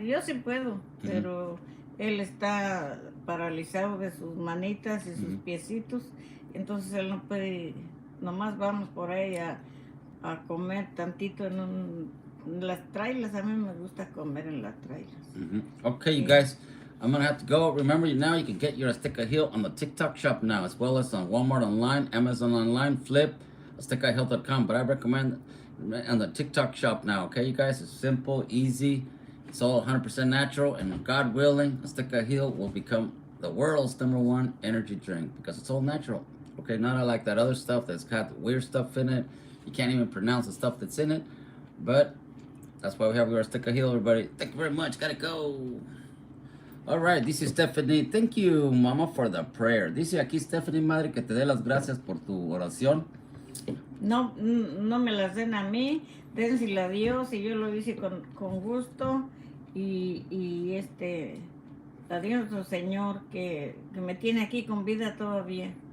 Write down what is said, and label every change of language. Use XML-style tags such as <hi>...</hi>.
<es>Yo sí puedo, pero él está paralizado de sus manitas y sus piecitos, entonces él no puede, nomás vamos por ahí a comer tantito en las trailas. A mí me gusta comer en las trailas.</es> <en>Okay, you guys, I'm gonna have to go. Remember, now you can get your Azteca Hill on the TikTok shop now, as well as on Walmart online, Amazon online, Flip, AztecaHill.com. But I recommend on the TikTok shop now. Okay, you guys, it's simple, easy. It's all 100% natural, and God willing, Azteca Hill will become the world's #1 energy drink because it's all natural. Okay, not like that other stuff that's got weird stuff in it. You can't even pronounce the stuff that's in it, but that's why we have our Azteca Hill, everybody. Thank you very much. Gotta go. All right, this is Stephanie. Thank you, Mama, for the prayer.</en> <es>Dice aquí Stephanie, madre, que te dé las gracias por tu oración. No me las den a mí, dénsela a Dios, y yo lo hice con gusto, y a Dios nuestro Señor que me tiene aquí con vida todavía.</es>